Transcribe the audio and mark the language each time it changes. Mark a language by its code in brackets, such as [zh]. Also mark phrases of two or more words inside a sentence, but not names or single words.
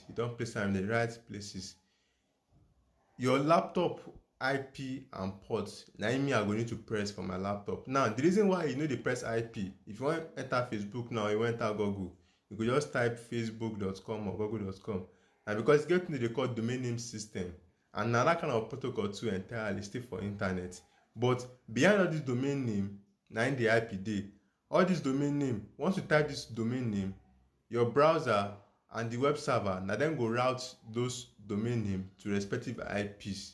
[pcm] You don place am in the right places. Your laptop IP and port, na im me I go need to press for my laptop. Now, the reason why you no dey press IP, if you wan enter Facebook now, you wan enter Google, you go just type facebook.com or google.com. Na because e get wetin dey call domain name system, and na that kind of protocol too entirely still for internet. But behind all this domain name, na im the IP dey. All this domain name, once you type this domain name, your browser and the web server, na dem go route those domain name to respective IPs.